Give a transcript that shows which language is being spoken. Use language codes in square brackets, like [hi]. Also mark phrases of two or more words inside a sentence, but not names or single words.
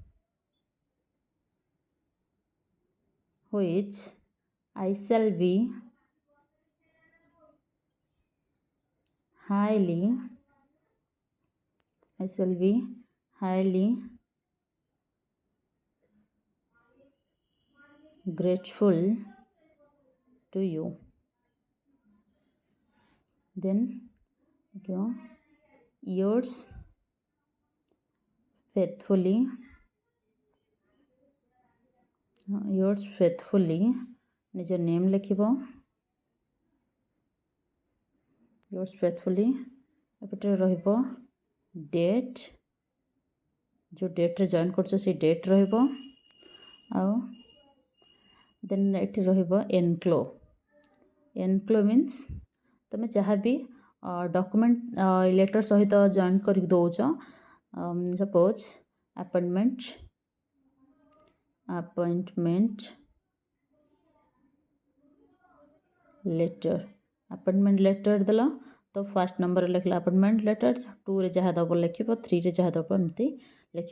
[en] which I shall be highly grateful to you. Then go yours faithfully [or] ନିଜ ନେମ୍ ଲେଖିବ। [en] yours faithfully [or] ଏପଟେ ରହିବ ଡେଟ୍, ଯେଉଁ ଡେଟ୍ରେ ଜଏନ୍ କରୁଛ ସେଇ ଡେଟ୍ ରହିବ। ଆଉ ଦେନ୍ ଏଠି ରହିବ [en] enclo means [or] ତୁମେ ଯାହା ବି [en] document letter [or] ସହିତ ଜଏନ୍ କରିକି ଦେଉଛ, [en] suppose appointment letter [or] ଦେଲ ତ ଫାର୍ଷ୍ଟ ନମ୍ବରରେ ଲେଖିଲ [en] appointment letter, [or] 2ରେ ଯାହା ଦେବ ଲେଖିବ, 3ରେ ଯାହା ଦେବ ଏମିତି ଲେଖିବ।